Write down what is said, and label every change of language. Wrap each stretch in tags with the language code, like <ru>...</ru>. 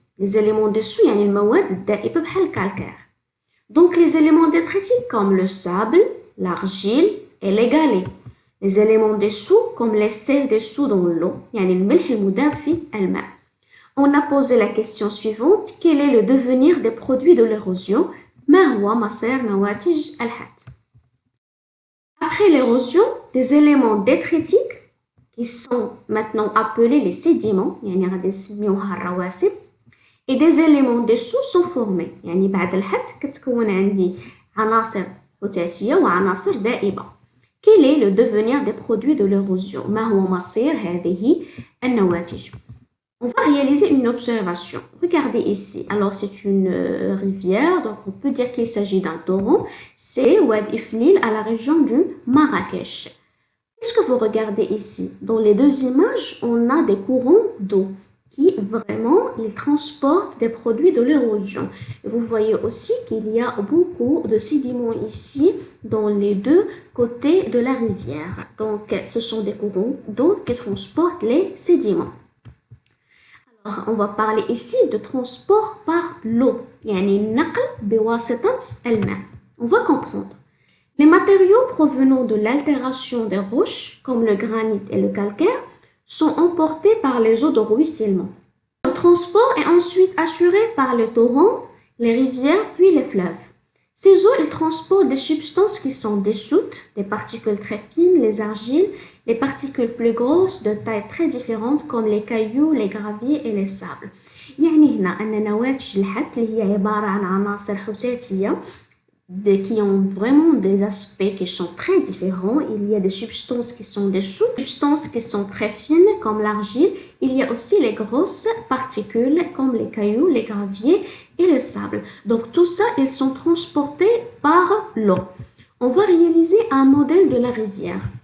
<ar>Les éléments dessous, يعني المواد الدائبة بحال الكالكير.</ar> <fr>Donc les éléments détritiques comme le sable, l'argile et les galets. Les éléments dessous comme les sels dessous dans l'eau, يعني الملح المذاب في الماء. On a posé la question suivante. Quel est le devenir des produits de l'érosion?</fr> <ar>ما هو مصير نواتج الحت.</ar> <fr>Après l'érosion, des éléments détritiques qui sont maintenant appelés les sédiments, يعني غادي نسميوها الرواسب, et des éléments dessous sont formés.</fr> <ar>يعني بعد الحت كتكون عندي عناصر فتاتية وعناصر دائبة.</ar> <fr>Quel est le devenir des produits de l'érosion?</fr> <ar>ما هو مصير هذه النواتج?</ar> <fr>On va réaliser une observation. Regardez ici. Alors, c'est une rivière, donc on peut dire qu'il s'agit d'un torrent. C'est Oued Iflil à la région du Marrakech. Qu'est-ce que vous regardez ici? Dans les 2 images, on a des courants d'eau qui vraiment ils transportent des produits de l'érosion. Vous voyez aussi qu'il y a beaucoup de sédiments ici dans les 2 côtés de la rivière. Donc, ce sont des courants d'eau qui transportent les sédiments. Alors, on va parler ici de transport par l'eau.</fr> <ar>يعني النقل بواسطة الماء.</ar> <fr>On va comprendre. Les matériaux provenant de l'altération des roches, comme le granit et le calcaire, sont emportés par les eaux de ruissellement. Le transport est ensuite assuré par les torrents, les rivières, puis les fleuves. Ces eaux, ils transportent des substances qui sont dissoutes, des particules très fines, les argiles, les particules plus grosses de tailles très différentes comme les cailloux, les graviers et les sables.</fr> <ar>يعني هنا أن نواتج الحت اللي هي عبارة عن عناصر حتاتية qui ont vraiment des aspects qui sont très différents.</ar> <fr>Il y a des substances qui sont des substances qui sont très fines comme l'argile. Il y a aussi les grosses particules comme les cailloux, les graviers et le sable. Donc tout ça, ils sont transportés par l'eau. On va réaliser un modèle de la rivière.</fr>